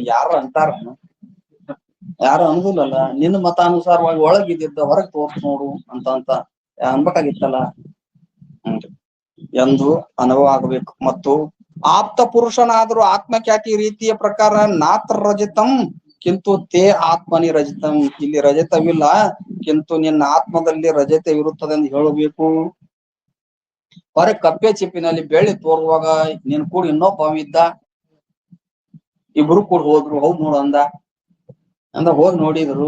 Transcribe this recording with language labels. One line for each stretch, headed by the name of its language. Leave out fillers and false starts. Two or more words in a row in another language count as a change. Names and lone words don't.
Kannada: ಯಾರು ಅಂತಾರ? ಯಾರು ಅನ್ಗುಲಲ್ಲ. ನಿನ್ನ ಮತಾನುಸಾರವಾಗಿ ಒಳಗಿದ್ದಿದ್ದ ಹೊರಗ್ ತೋರ್ಸ್ ನೋಡು ಅಂತ ಅನ್ಬೇಕಾಗಿತ್ತಲ್ಲ ಎಂದು ಅನುಭವ ಆಗಬೇಕು. ಮತ್ತು ಆಪ್ತ ಪುರುಷನಾದ್ರೂ ಆತ್ಮಖ್ಯಾತಿ ರೀತಿಯ ಪ್ರಕಾರ
Sanskrit: ನಾತ್ರ ರಜತಂ ಕಿಂತು ತೇ ಆತ್ಮನಿ ರಜತಂ,
Kannada: ಇಲ್ಲಿ ರಜತವಿಲ್ಲ ಕಿಂತು ನಿನ್ನ ಆತ್ಮದಲ್ಲಿ ರಜತವಿರುತ್ತದೆ ಎಂದು ಹೇಳಬೇಕು. ಹೊರಗೆ ಕಪ್ಪೆ ಚಿಪ್ಪಿನಲ್ಲಿ ಬೆಳ್ಳಿ ತೋರುವಾಗ ನೀನ್ ಕೂಡ ಇನ್ನೊಬ್ಬ ಇದ್ದ, ಇಬ್ರು ಕೂಡ ಹೋದ್ರು. ಹೌದ್ ನೋಡು ಅಂದ ಹೋಗಿ ನೋಡಿದ್ರು.